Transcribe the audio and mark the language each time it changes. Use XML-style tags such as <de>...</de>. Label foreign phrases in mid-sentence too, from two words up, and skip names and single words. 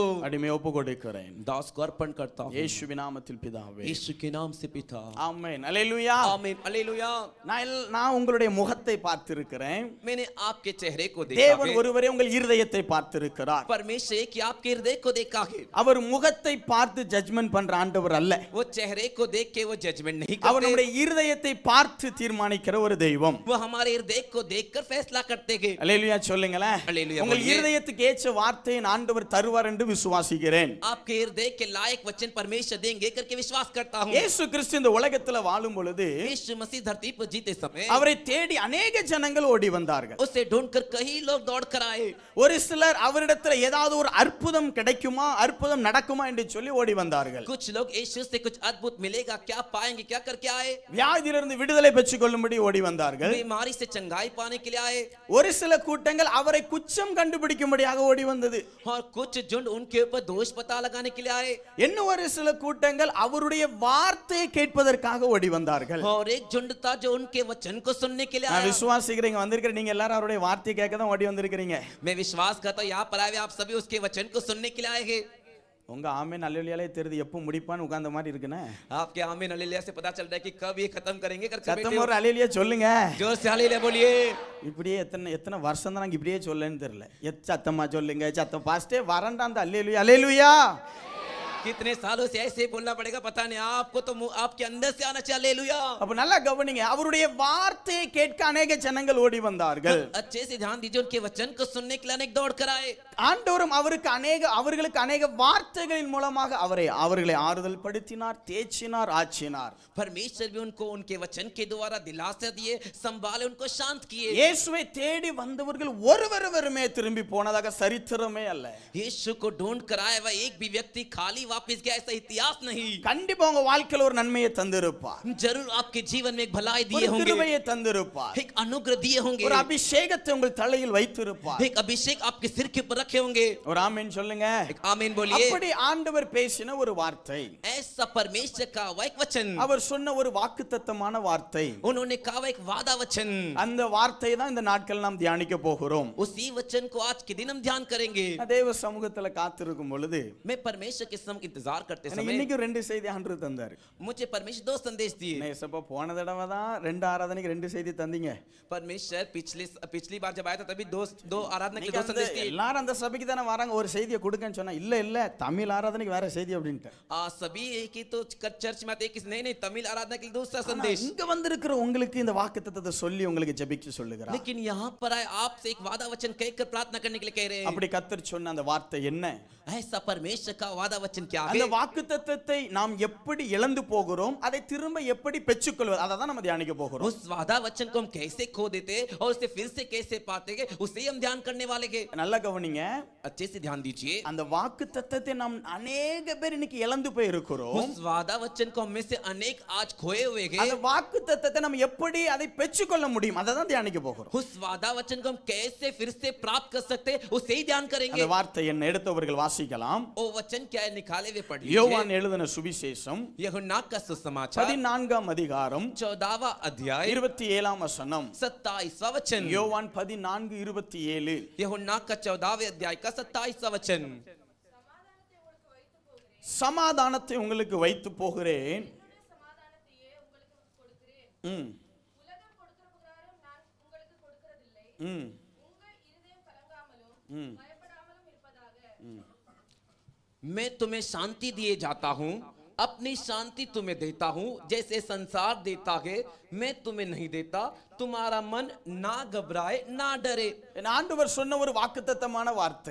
<ta>அடிமை ஒப்பு கொடுக்கிறேன்</ta> <hi>दास को अर्पण करता हूँ</hi> <ta>இயேசுவின் நாமத்தில் பிதாவே.</ta> <hi>यीशु के नाम से पिता.</hi> <ta>ஆமென். அல்லேலூயா.</ta> <hi>आमीन. हालेलुया.</hi> <ta>நான் உங்களுடைய முகத்தை பார்த்திருக்கிறேன்.</ta> <hi>मैंने आपके चेहरे को देखा</hi> <ta>தேவன்</ta> <hi>है.</hi> <ta>ஒருவரே உங்கள் இருதயத்தை பார்த்திருக்கிறார்.</ta> <hi>परमेश्वर एक ही आपके हृदय को देखा है.</hi> <ta>அவர் முகத்தை பார்த்து ஜட்ஜ்மென்ட் பண்ற ஆண்டவர் அல்ல.</ta> <hi>वो चेहरे को देख के वो जजमेंट नहीं</hi> <ta>அவர்</ta> <hi>करते.</hi> <ta>நம்முடைய இருதயத்தை பார்த்து தீர்மானிக்கிற ஒரு தெய்வம்.</ta> <hi>वो हमारे हृदय को देखकर फैसला करते हैं.</hi> <ta>அல்லேலூயா சொல்லுங்களேன். அல்லேலூயா உங்கள்</ta> <hi>बोलिए.</hi> <ta>இருதயத்துக்கு ஏற்ற வார்த்தையை ஆண்டவர் தருவார் என்று விசுவாசிக்கிறேன்.</ta> <hi>आपके हृदय के लायक वचन परमेश्वर देंगे करके विश्वास करता हूँ.</hi> <ta>இயேசு கிறிஸ்து இந்த உலகத்துல வாழும் பொழுது</ta> <hi>यीशु मसीह धरती पर जीते समय</hi> <ta>அவரை தேடி अनेक ஜனங்கள் ஓடி வந்தார்கள்.</ta> <hi>उसे ढूंढकर कई लोग दौड़ कर आए.</hi> <ta>ஒரு சிலர் அவரிடத்துல ஏதாவது ஒரு அற்புதம் கிடைக்குமா, அற்புதம் நடக்குமா என்று சொல்லி ஓடி வந்தார்கள்.</ta> <hi>कुछ लोग यीशु से कुछ अद्भुत मिलेगा, क्या पाएंगे, क्या करके आए.</hi> <ta>வியாதியிலிருந்து விடுதலை பெற்றுக் கொள்ளும்படி ஓடி வந்தார்கள்.</ta> <hi>बीमारी से चंगाई पाने के लिए आए.</hi> <ta>ஒரு சில கூட்டங்கள் அவரை குற்றம் கண்டுபிடிக்கும்படியாக ஓடி வந்தது.</ta> <hi>और कुछ झुंड उनके ऊपर दोष पता लगाने के लिए आए.</hi> <ta>இன்னும் ஒரு சில கூட்டங்கள் அவருடைய வார்த்தையை கேட்பதற்காக ஓடி வந்தார்கள்.</ta> <hi>और एक झुंड था जो उनके वचन को सुनने के लिए</hi> <ta>நான்</ta> <hi>आया.</hi> <ta>விசுவாசிக்கிறேன், இங்க வந்திருக்கிற நீங்க எல்லாரும் அவருடைய வார்த்தையை கேட்க தான் ஓடி வந்திருக்கிறீங்க.</ta> <hi>मैं विश्वास करता हूं यहाँ पर आए आप सभी उसके वचन को सुनने के लिए आए हैं.</hi> <ta>உங்க ஆமென் அல்லேலூயாலே தெரியுது எப்போ முடிப்பான்னு உட்கார்ந்த மாதிரி இருக்குனே.</ta> <hi>आपके आमीन हालेलुया से पता चल रहा है कि कब ये खत्म करेंगे करके बैठे</hi> <ta>சத்தம்</ta> <hi>हो.</hi> <ta>ஒரு அல்லேலூயா சொல்லுங்க.</ta> <hi>जोर से हालेलुया बोलिए.</hi> <ta>இப்படியே எத்தனை வருஷம் தான் நாங்க இப்படியே சொல்லன்னு தெரியல. சத்தமா சொல்லுங்க. சத்தம் பாஸ்டே வரண்டா அந்த அல்லேலூயா அல்லேலூயா.</ta> <hi>कितने सालों से ऐसे बोलना पड़ेगा पता नहीं, आपको तो आपके अंदर से आना चाहिए। हालेलुया।</hi> <ta>அப்ப நல்லா கவனிங்க, அவருடைய வார்த்தையை கேட்க अनेक ஜனங்கள் ஓடி வந்தார்கள்.</ta> <hi>अच्छे से ध्यान दीजिए, उनके वचन को सुनने के लिए अनेक दौड़ कर आए।</hi> <ta>ஆண்டவரும் அவர்களுக்கு अनेक வார்த்தைகளின் மூலமாக அவர்களை ஆறுதல் படுத்தினார், தேற்றினார், ஆற்றினார்.</ta> <hi>परमेश्वर भी उनको उनके वचन के द्वारा दिलासा दिए, संभाले, उनको शांत किए।</hi> <ta>இயேசுவை தேடி வந்தவர்கள் ஒருவருமே திரும்பி போனதாக சரித்திரமே அல்ல.</ta> <hi>यीशु को ढूंढ कर आया हुआ एक भी व्यक्ति खाली वापस गया, ऐसा इतिहास नहीं।</hi> <ta>கண்டிப்பா உங்க வாழ்க்கையில ஒரு நன்மையை தந்திருப்பார்,</ta> <hi>जरूर आपके जीवन में एक भलाई दिए</hi> <ta>ஒரு</ta> <hi>होंगे,</hi> <ta>கிருபையை தந்திருப்பார்,</ta> <hi>एक अनुग्रह दिए होंगे,</hi> <ta>ஒரு அபிஷேகத்தை உங்கள் தலையில் வைத்திருப்பார்.</ta> <hi>एक अभिषेक आपके सिर के ऊपर रखे होंगे।</hi> <ta>ஒரு ஆமென் சொல்லுங்க.</ta> <hi>एक आमीन बोलिए।</hi> <ta>அப்படி ஆண்டவர் பேசின ஒரு வார்த்தை,</ta> <hi>ऐसा परमेश्वर का एक वचन,</hi> <ta>அவர் சொன்ன ஒரு வாக்குத்தத்தமான வார்த்தை,</ta> <hi>उन्होंने कहा एक वादा वचन,</hi> <ta>அந்த வார்த்தை தான் இந்த நாட்கள் நாம் தியானிக்க போகிறோம்.</ta> <hi>उसी वचन को आज के दिन हम ध्यान करेंगे।</hi> <ta>தேவ சமூகத்துல காத்திருக்கும் பொழுது</ta> <hi>मैं परमेश्वर के समय इंतजार करते</hi> <ta>எனக்கு</ta> <hi>समय</hi> <ta>இன்னைக்கு ரெண்டு செய்தி ஆண்டவர் தந்தாரு.</ta> <hi>मुझे परमेश्वर दो संदेश दिए।</hi> <ta>நேசப்பா போன தடவை தான் ரெண்டு ஆராதனைக்கு ரெண்டு செய்தி தந்தீங்க.</ta> <hi>परमेश्वर पिछली बार जब आया था तभी दो आराधना के दो</hi> <ta>இன்னைக்கு</ta> <hi>संदेश दिए।</hi> <ta>எல்லாரும் அந்த சபைக்கு தானே வராங்க, ஒரு செய்தியை கொடுக்கன்னு சொன்னா இல்ல தமிழ் ஆராதனைக்கு வேற செய்தி அப்படின்ட்டு.</ta> <hi>सभी एक ही तो चर्च में आते, नहीं तमिल आराधना के लिए दूसरा संदेश।</hi> <ta>இங்க வந்திருக்கிற உங்களுக்கு இந்த வாக்குத்தத்தத்தை சொல்லி உங்களுக்கு ஜெபிக்க சொல்லுகிறார்.</ta> <hi>लेकिन यहाँ पर आए आपसे एक वादा वचन कहकर प्रार्थना करने के लिए कह रहे हैं।</hi> <ta>அப்படி கர்த்தர் சொன்ன அந்த வார்த்தை என்ன?</ta> <hi>ऐसा परमेश्वर का वादा वचन क्या है?</hi> <ta>அந்த வாக்குத்தத்தத்தை நாம் எப்படி இழந்து போகிறோம், அதை திரும்ப எப்படி பெற்றுக்கொள்வது, அதை தான் நம்ம தியானிக்க போகிறோம்.</ta> <hi>उस वादा वचन को हम कैसे खो देते और उसे फिर से कैसे पाते हैं, उसे हम ध्यान करने वाले हैं।</hi> <ta>நல்லா கவனிங்க,</ta> <hi>अच्छे से ध्यान दीजिए।</hi> <ta>அந்த வாக்குத்தத்தத்தை நாம் अनेक பேர் இன்னைக்கு இழந்து போய் இருக்கிறோம்.</ta> <hi>उस वादा वचन को हम में से अनेक आज खोए हुए हैं।</hi> <ta>அந்த வாக்குத்தத்தத்தை நம்ம எப்படி அதை பெற்றுக்கொள்ள முடியும், அதை தான் தியானிக்க போகிறோம்.</ta> <hi>उस वादा वचन को हम कैसे फिर से प्राप्त कर सकते हैं, उसे ही ध्यान करेंगे।</hi> <ta>அந்த வார்த்தை என்ன எடுத்தவர்கள் வாசிக்கலாம்.</ta> <hi>ओ वचन क्या है, निकाले हुए पढ़</hi> <ta>யோவான்</ta> <hi>लीजिए।</hi> <ta>எழுதின சுவிசேஷம்</ta> <hi>यूहन्ना का सुसमाचार</hi> <ta>14ஆம் அதிகாரம்</ta> <hi>14वां अध्याय</hi> <ta>27ஆம் வசனம்.</ta> <hi>27वां वचन।</hi> <ta>யோவான் 14:27.</ta> <hi>यूहन्ना का 14वें अध्याय का 27वां वचन।</hi> <ta>சமாதானத்தை உங்களுக்கு வைத்து போகிறேன். ம் ம் ம்</ta> <hi>मैं तुम्हें शांति दिए जाता हूँ, अपनी शांति तुम्हें देता हूँ, जैसे संसार देता है मैं तुम्हें नहीं देता। तुम्हारा मन ना घबराए ना डरे।</hi> <ta>என் ஆண்டவர் சொன்ன ஒரு வாக்குத்தத்தமான வார்த்தை,</ta>